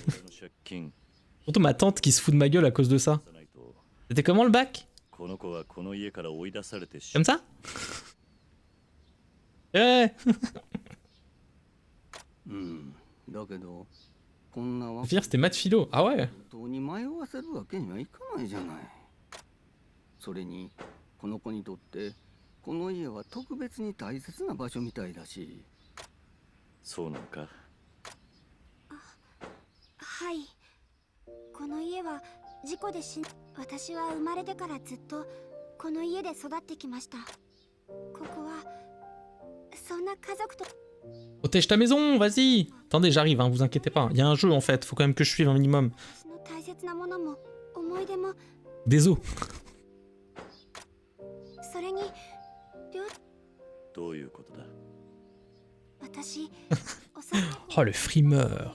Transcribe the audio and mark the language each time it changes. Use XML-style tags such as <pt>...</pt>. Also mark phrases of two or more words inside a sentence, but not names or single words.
<fr>Surtout ma tante qui se fout de ma gueule à cause de ça. C'était comment le bac? Comme ça? Ouais. Pire, c'était maths philo. Ah ouais.</fr> <ja>この家は特別に大切な場所みたいだし。そうなのか。はい。この家は事故で私は生まれてからずっとこの家で育ってきました。ここはそんな家族と。</ja> <fr>Protège ta maison, vas-y. Attendez, j'arrive, hein, vous inquiétez pas. Il y a un jeu en fait, faut quand même que je suive un minimum. Désolé. Oh le frimeur.</fr>